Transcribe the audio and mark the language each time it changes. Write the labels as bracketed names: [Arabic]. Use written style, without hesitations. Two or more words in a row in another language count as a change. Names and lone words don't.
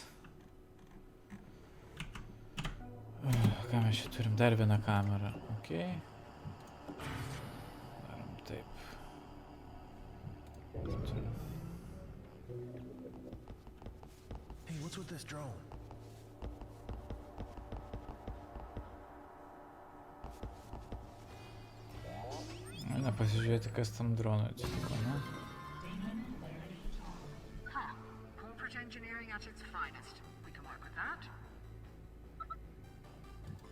[Lithuanian] Ką mes čia turim? Dar vieną kamerą. Ok. Darom taip. [English] Hey, what's with this drone? [Lithuanian] Na, pasižiūrėti, kas tam dronui atsitiko, ne? [English] Corporate engineering at its finest. We can work with that.